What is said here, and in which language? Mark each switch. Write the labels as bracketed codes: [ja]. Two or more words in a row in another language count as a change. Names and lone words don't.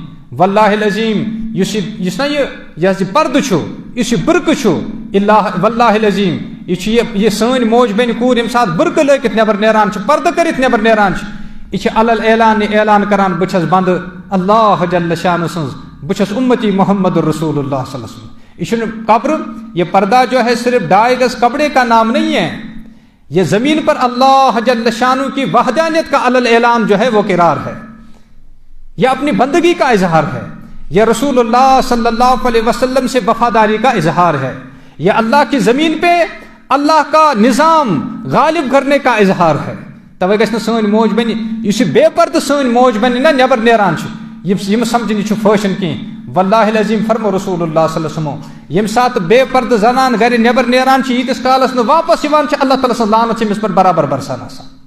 [ar] واللہ العظیٖم [ks] یُس نا یہِ پردٕ چھُ, یُس یہِ برقہٕ چھُ, واللہ العظیٖم یہِ سٲنۍ موج بیٚنہِ کوٗر ییٚمہِ ساتہٕ برقہٕ لٲگِتھ نٮ۪بر نیران چھِ, پردٕ کٔرِتھ نٮ۪بر نیران چھِ, یہِ چھِ علل اعلان کران بہٕ چھَس بندٕ اللہ جل شانہ سٕنٛز, بہٕ چھَس اُمتی محمد رسول اللہ [ar] صلی اللہ علیہ وسلم. [ks] یہ چھُنہٕ کپر, [ur] یہ پردہ جو ہے صرف 2 گز کپڑے کا نام نہیں ہے, یہ زمین پر اللہ جل شانہ کی وحدانیت کا علل اعلان جو ہے وہ قرار ہے, یہ اپنی بندگی کا اظہار ہے, یہ رسول اللہ [ar] صلی اللہ علیہ وسلم [ur] سے وفاداری کا اظہار ہے, یہ اللہ کی زمین پہ اللہ کا نظام غالب کرنے کا اظہار ہے. [ks] توے گژھِ نہٕ سٲنۍ موج بیٚنہِ یُس یہِ بے پردٕ سٲنۍ موج بیٚنہِ نا نٮ۪بر نیران چھِ, یِم سمجھن یہِ چھُ فٲشن کینٛہہ. [ar] واللہ العظیٖم [ks] فرمو رسول اللہ [ar] صلی اللہ علیہ وسلم, [ks] ییٚمہِ ساتہٕ بے پردٕ زنان گرِ نٮ۪بر نیران چھِ ییٖتِس کالس نہٕ واپس یِوان چھِ, اللہ تعالیٰ سٕنٛز لعنت چھِ أمِس پٮ۪ٹھ برابر برسان آسان.